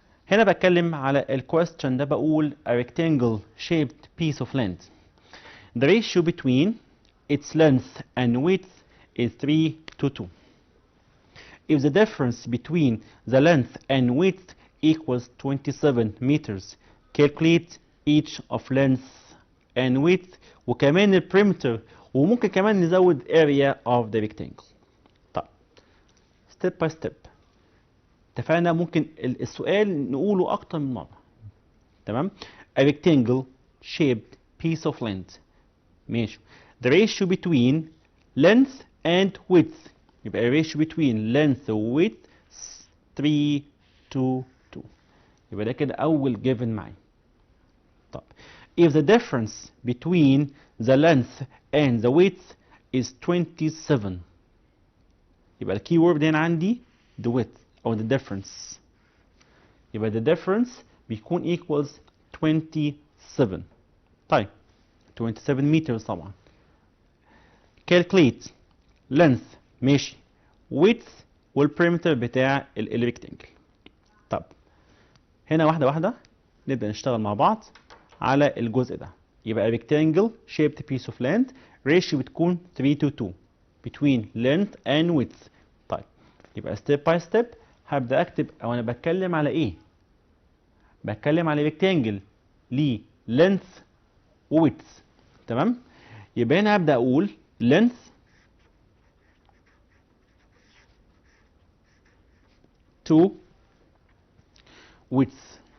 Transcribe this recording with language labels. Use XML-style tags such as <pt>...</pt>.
<ar>هنا بتكلم على الكويستشن ده، بقول</ar> <en>a rectangle shaped piece of land. The ratio between its length and width is 3:2. If the difference between the length and width equals 27 meters, calculate each of length and width</en> <ar>وكمان البريمتر وممكن كمان نزود</ar> <en>area of the rectangle.</en> <ar>طب</ar> <en>step by step</en> <ar>اتفقنا ممكن السؤال نقوله أكتر من مرة. تمام.</ar> <en>A rectangle shaped piece of length.</en> <ar>ماشي.</ar> <en>The ratio between length and width يبقى ratio between length و width 3 to 2.</en> <ar>يبقى ده كده أول given معي.</ar> <en>طب if the difference between the length and the width is 27 يبقى الكي word هنا عندي the width أو the difference. يبقى the difference بيكون equals 27.</en> <ar>طيب</ar> <en>27 meters</en> <ar>طبعا.</ar> <en>calculate length</en> <ar>ماشي width والبريمتر بتاع الريكتانجل. طب هنا واحدة واحدة نبدأ نشتغل مع بعض على الجزء ده.</ar> <en>يبقى rectangle shaped piece of land ratio بتكون 3 to 2 between length and width.</en> <ar>طيب يبقى</ar> <en>step by step</en> <ar>هبدأ أكتب أو أنا بتكلم على إيه؟ بتكلم على rectangle ليه length و width. تمام؟ يبقى هنا هبدأ أقول</ar> <en>length to width.</en>